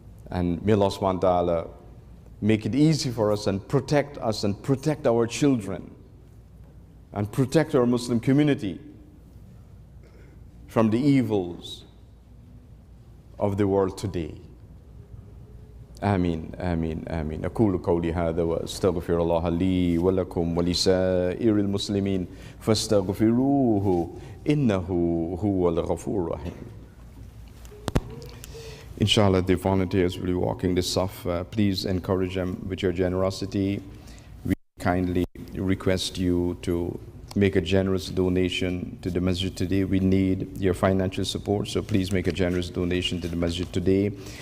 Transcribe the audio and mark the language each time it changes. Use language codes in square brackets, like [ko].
[en] And may Allah subhanahu wa ta'ala make it easy for us and protect our children and protect our Muslim community from the evils of the world today. [ar] آمين آمين آمين. أقول قولي هذا وأستغفر الله لي ولكم ولسائر المسلمين فاستغفروه إنه هو الغفور الرحيم. [en] Inshallah, the volunteers will be walking the Safar. Please encourage them with your generosity. We kindly request you to make a generous donation to the masjid today. We need your financial support, so please make a generous donation to the masjid today.